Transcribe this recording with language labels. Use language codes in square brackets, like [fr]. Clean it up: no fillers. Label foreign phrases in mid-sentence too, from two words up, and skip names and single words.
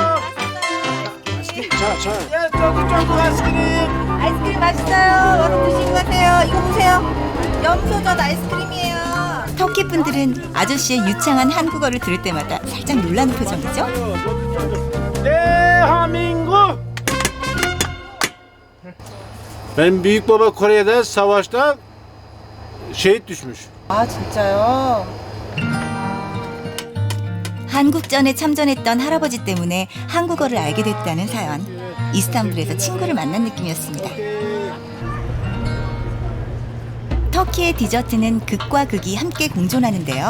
[ko] 예, 쫀득쫀득 아이스크림. 아이스크림 맛있어요. 얼른 드시고 가세요. 이거 보세요. 염소젓 아이스크림이에요. 터키 분들은 아저씨의 유창한 한국어를 들을 때마다 살짝 놀라는 표정이죠? 대한민국. [tr] Benim büyük baba Kore'de savaşta şehit düşmüş. [ko] 아 진짜요? 한국전에 참전했던 할아버지 때문에 한국어를 알게 됐다는 사연. 이스탄불에서 친구를 만난 느낌이었습니다. 터키의 디저트는 극과 극이 함께 공존하는데요.